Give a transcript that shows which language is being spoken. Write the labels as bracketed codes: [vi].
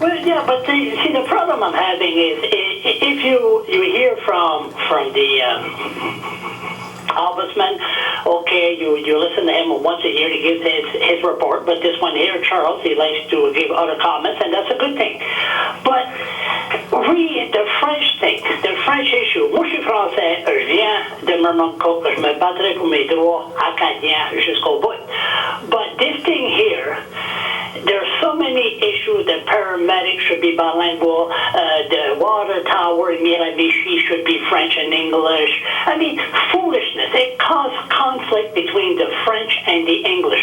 [en] Well, yeah, but the problem I'm having is if you hear from the Ombudsman, okay, you listen to him once a year, he gives his report, but this one here, Charles, he likes to give other comments, and that's a good thing. But the French thing, the French issue, [fr] moi je suis français, je viens de Murmancourt, je me battrai pour mes droits acadiens jusqu'au bout. [en] But this thing here, there's so many issues. The paramedics should be bilingual. The water tower in Miramichi should be French and English. I mean, foolishness. It causes conflict between the French and the English.